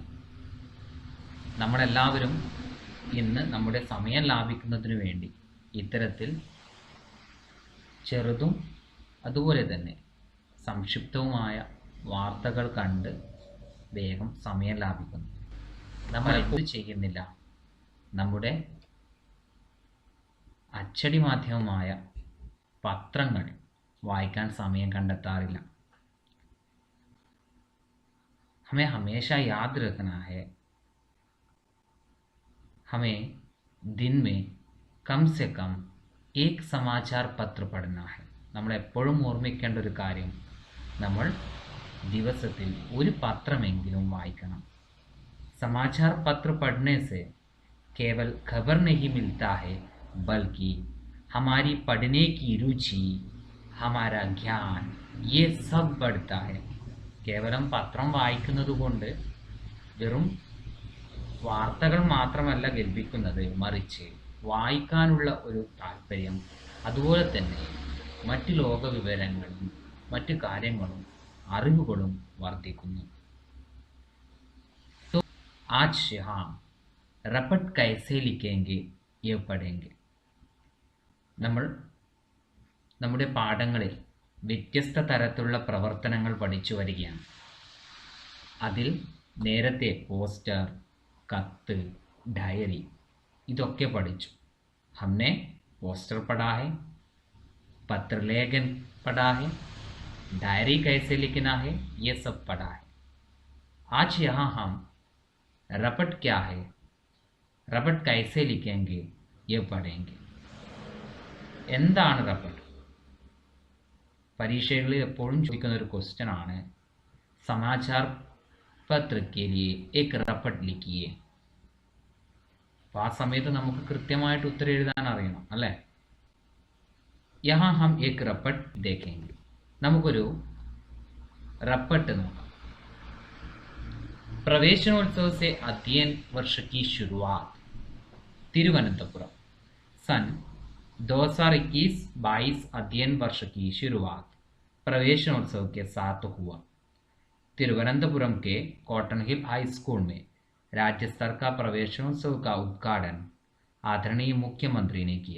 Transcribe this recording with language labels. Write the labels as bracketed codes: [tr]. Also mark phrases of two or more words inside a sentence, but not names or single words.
[ml] നമ്മളെല്ലാവരും ഇന്ന് നമ്മുടെ സമയം ലാഭിക്കുന്നതിന് വേണ്ടി ഇത്തരത്തിൽ ചെറുതും അതുപോലെ തന്നെ സംക്ഷിപ്തവുമായ വാർത്തകൾ കണ്ട് വേഗം സമയം ലാഭിക്കുന്നു. നമ്മൾ ഇത് ചെയ്യുന്നില്ല. നമ്മുടെ അച്ചടി മാധ്യമമായ പത്രങ്ങൾ വായിക്കാൻ സമയം കണ്ടെത്താറില്ല. [hi] हमें हमेशा याद रखना है, हमें दिन में कम से कम एक समाचार पत्र पढ़ना है. [ml] നമ്മൾ എപ്പോഴും ഓർമ്മിക്കേണ്ട ഒരു കാര്യം, നമ്മൾ ദിവസത്തിൽ ഒരു പത്രമെങ്കിലും വായിക്കണം. [hi] समाचार पत्र पढ़ने से केवल खबर नहीं मिलता है, बल्कि हमारी पढ़ने की रुचि, हमारा ज्ञान, ये सब बढ़ता है. [ml] കേവലം പത്രം വായിക്കുന്നത് കൊണ്ട് വെറും വാർത്തകൾ മാത്രമല്ല ലഭിക്കുന്നത്, മറിച്ച് വായിക്കാനുള്ള ഒരു താല്പര്യം, അതുപോലെ തന്നെ മറ്റ് ലോക വിവരങ്ങളും മറ്റ് കാര്യങ്ങളും അറിവുകളും വർദ്ധിക്കുന്നു. [hi] तो आज हम रपट कैसे लिखेंगे ये पढ़ेंगे. [ml] നമ്മൾ നമ്മുടെ പാഠങ്ങളിൽ വ്യത്യസ്ത തരത്തിലുള്ള പ്രവർത്തനങ്ങൾ പഠിച്ചു വരികയാണ്. അതിൽ നേരത്തെ പോസ്റ്റർ, കത്ത്, ഡയറി ഇതൊക്കെ പഠിച്ചു. [hi] हमने पोस्टर पढ़ा है, पत्र लेखन पढ़ा है, डायरी कैसे लिखना है, ये सब पढ़ा है. आज यहाँ हम रपट क्या है, रपट कैसे लिखेंगे ये पढ़ेंगे. [ml] എന്താണ് റപ്പട്ട്? പരീക്ഷകളിൽ എപ്പോഴും ചോദിക്കുന്ന ഒരു ക്വസ്റ്റ്യൻ ആണ്. [hi] समाचार पत्र के लिए एक रपट लिखिए. [ml] അപ്പോൾ ആ സമയത്ത് നമുക്ക് കൃത്യമായിട്ട് ഉത്തരം എഴുതാൻ അറിയണം, അല്ലേ? [hi] यहाँ हम एक रपट देखेंगे. [ml] നമുക്കൊരു റപ്പട്ട് നോക്കാം. [hi] പ്രവേശനോത്സവ से अध्ययन वर्ष की शुरुआत. तिरुवनंतपुरम सन 2021-22 अध्ययन वर्ष की शुरुआत प्रवेशनोत्सव के साथ हुआ. तिरुवनंतपुरम के कॉटन हिल हाई स्कूल में राज्य स्तर का प्रवेशनोत्सव का उद्घाटन आदरणीय मुख्यमंत्री ने किया.